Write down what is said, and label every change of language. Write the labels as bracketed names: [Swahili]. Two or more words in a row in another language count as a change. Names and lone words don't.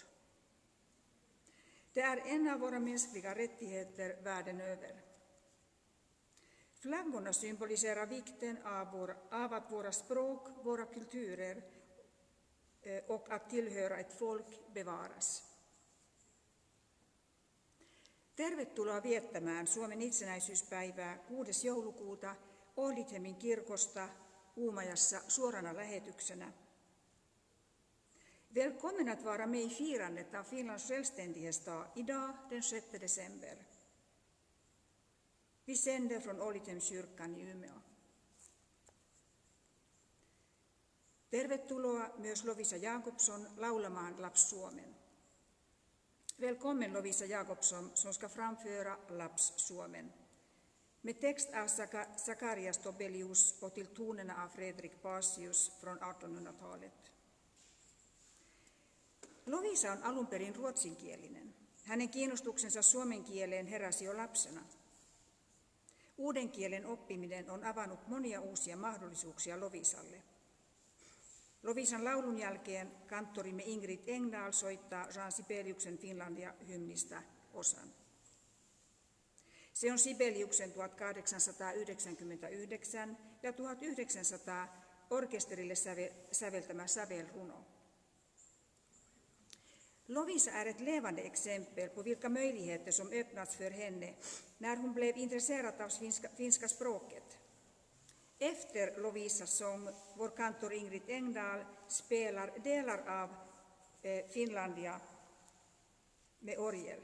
[Swedish] Det är en av våra mänskliga rättigheter världen över. Flaggorna symboliserar vikten av att våra språk, våra kulturer och att tillhöra ett folk bevaras. [Finnish] Tervetuloa viettämään Suomen itsenäisyyspäivää 6. joulukuuta Ålidhemin kirkosta Uumajassa suorana lähetyksenä. [Swedish] Välkommen att vara med i firandet av Finlands självständighetsdag idag den 6 december. Vi sänder från Ålidhemskyrkan i Umeå. [Finnish] Tervetuloa myös Lovisa Jakobsson laulamaan Lapsuomen. [Swedish] Välkommen Lovisa Jakobsson som ska framföra Lapsuomen. Med text av Zacharias Tobelius och till tonerna av Fredrik Paasius från 1800-talet. [Finnish] Lovisa on alun perin ruotsinkielinen. Hänen kiinnostuksensa suomen kieleen heräsi jo lapsena. Uuden kielen oppiminen on avannut monia uusia mahdollisuuksia Lovisalle. Lovisan laulun jälkeen kanttorimme Ingrid Engdahl soittaa Jean Sibeliuksen Finlandia-hymnistä osan. Se on Sibeliuksen 1899 ja 1900 orkesterille säveltämä sävelruno. [Swedish] Lovisa är ett levande exempel på vilka möjligheter som öppnats för henne när hon blev intresserad av finska språket. Efter Lovisas sång, vår kantor Ingrid Engdahl spelar delar av Finlandia med orgel.